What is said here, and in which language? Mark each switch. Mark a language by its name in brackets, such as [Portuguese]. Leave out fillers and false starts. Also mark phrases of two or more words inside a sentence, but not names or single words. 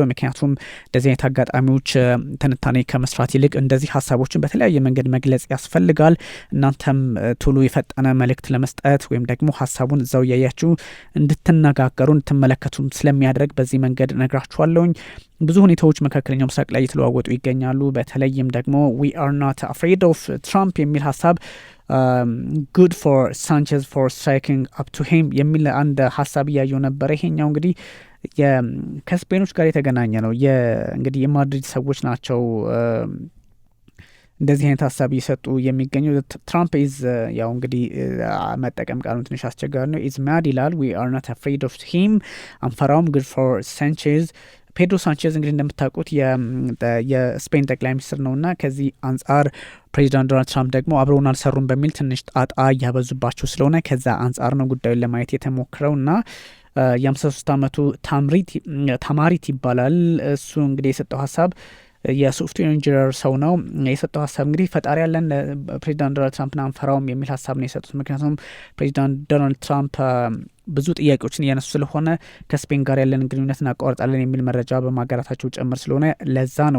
[Amharic] ምክንያቱም እንደዚህ አይነት አጋጣሚዎች ትንታኔ ከመስራት ይልቅ እንደዚህ ሀሳቦችን በተለያየ መንገድ መግለጽ ያስፈልጋል። እናንተም ቶሎ የፈጠነ መልእክት ለመስጠት ወይም ደግሞ ሀሳቡን እዛው እያያችሁ እንድትነጋገሩ እንድትመለከቱ ስለሚያደርግ በዚህ መንገድ ነግራችኋለሁኝ። ብዙ ሁኔታዎች መካከለኛው ምስራቅ ላይ እየተለዋወጡ ይገኛሉ። በተለይም ደግሞ [English] we are not afraid of Trump [Amharic] የሚል ሀሳብ [English] good for Sanchez for striking up to him [Amharic] የሚል አንድ ሀሳብ እያየው ነበር። ይሄኛው እንግዲህ ከስፔኖች ጋር የተገናኘ ነው። እንግዲህ የማድሪድ ሰዎች ናቸው እንደዚህ አይነት ሀሳብ እየሰጡ የሚገኙ። ትራምፕ ኢዝ ያው እንግዲህ መጠቀም ቃሉን ትንሽ አስቸጋሪ ነው። [English] is mad [Amharic] ይላል። [English] we are not afraid of him [Amharic] አንፈራውም [English] good for Sanchez [Amharic] ፔድሮ ሳንቼዝ እንግዲህ እንደምታውቁት የስፔን ጠቅላይ ሚኒስትር ነውና ከዚህ አንጻር ፕሬዚዳንት ዶናልድ ትራምፕ ደግሞ አብረውን አልሰሩም በሚል ትንሽ ጣጣ እያበዙባቸው ስለሆነ ከዛ አንጻር ነው ጉዳዩን ለማየት የተሞክረውና የ53 ዓመቱ ታማሪት ይባላል። እሱ እንግዲህ የሰጠው ሀሳብ የሶፍትዌር ኢንጂነር ሰው ነው። የሰጠው ሀሳብ እንግዲህ ፈጣሪ ያለን ፕሬዚዳንት ዶናልድ ትራምፕን አንፈራውም የሚል ሀሳብ ነው የሰጡት። ምክንያቱም ፕሬዚዳንት ዶናልድ ትራምፕ ብዙ ጥያቄዎችን እያነሱ ስለሆነ ከስፔን ጋር ያለን ግንኙነት እናቋርጣለን የሚል መረጃ በማጋራታቸው ጭምር ስለሆነ ለዛ ነው።